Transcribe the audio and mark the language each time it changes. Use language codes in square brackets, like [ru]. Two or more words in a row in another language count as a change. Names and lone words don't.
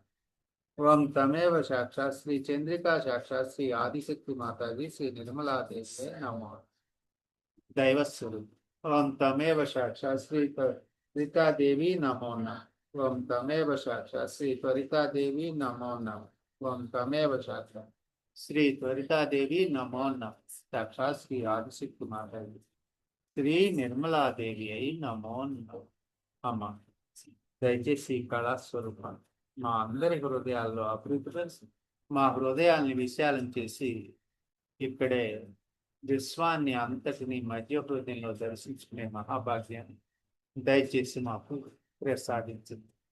[sa] ఓం తమేవ సాక్షాత్ శ్రీ చంద్రికా సాక్షాత్ శ్రీ ఆదిశక్తి మాతాజీ శ్రీ నిర్మలాదేవి అయి నమః. [te] దైవస్వరూపం. [sa] ఓం తమేవ సాక్షాత్ శ్రీ త్వరితాదేవి నమో నమః. ఓం తమేవ సాక్షాత్ శ్రీ త్వరితాదేవి నమో నమః. त्वं तमेव चात्र श्री त्वरिता देवी नमो नमः साक्षात् श्री आदिशक्ति माता శ్రీ నిర్మలాదేవి అయి నమో నమః. [te] దయచేసి ఈ కళా స్వరూపం మా అందరి హృదయాల్లో అభివృద్ధి మా హృదయాల్ని విశాలం చేసి ఇక్కడే విశ్వాన్ని అంతటిని మధ్య హృదయంలో దర్శించుకునే మహాభాగ్యాన్ని దయచేసి మాకు ప్రసాదించింది.